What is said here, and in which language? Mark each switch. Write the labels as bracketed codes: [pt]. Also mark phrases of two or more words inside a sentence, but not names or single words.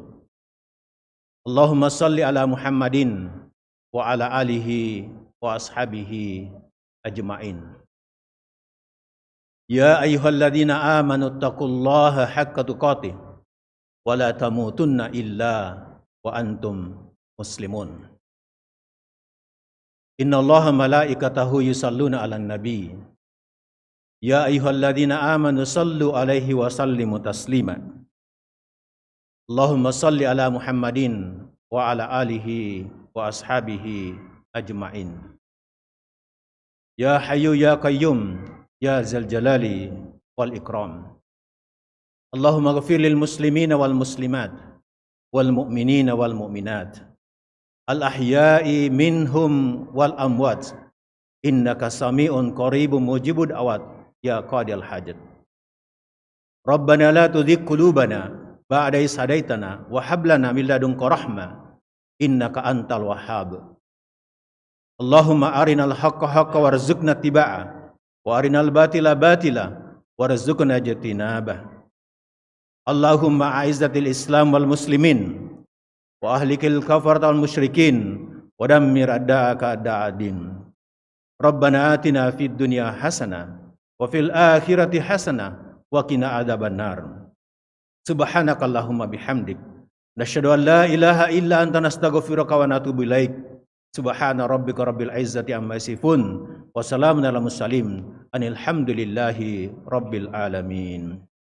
[ar] اللهم صل على محمد وعلى آله وأصحابه أجمعين. يا أيها الذين آمنوا اتقوا الله حق تقاته ولا تموتن إلا وأنتم مسلمون. إن الله ملائكته يصلون على النبي. يا أيها الذين آمنوا صلوا عليه وسلموا تسليما. اللهم صل على محمد وعلى آله وأصحابه أجمعين. يا حي يا قيوم يا ذا الجلال والإكرام. اللهم اغفر للمسلمين والمسلمات والمؤمنين والمؤمنات الأحياء منهم والأموات إنك سميع قريب مجيب الدعوات يا قاضي الحاجات. ربنا لا تزغ قلوبنا بعد إذ هديتنا وهب لنا من لدنك رحمة إنك أنت الوهاب. اللهم أرنا الحق حقا وارزقنا اتباعه وأرنا الباطل باطلا وارزقنا اجتنابه. اللهم أعز الإسلام والمسلمين وأهلك الكفرة والمشركين ودمر أعداءك أعداء الدين. ربنا آتنا في الدنيا حسنة وفي الآخرة حسنة وقنا عذاب النار. سبحانك اللهم وبحمدك نشهد أن لا إله إلا أنت نستغفرك ونتوب إليك. سبحان ربك رب العزة عما يصفون وسلام على المرسلين الحمد لله رب العالمين.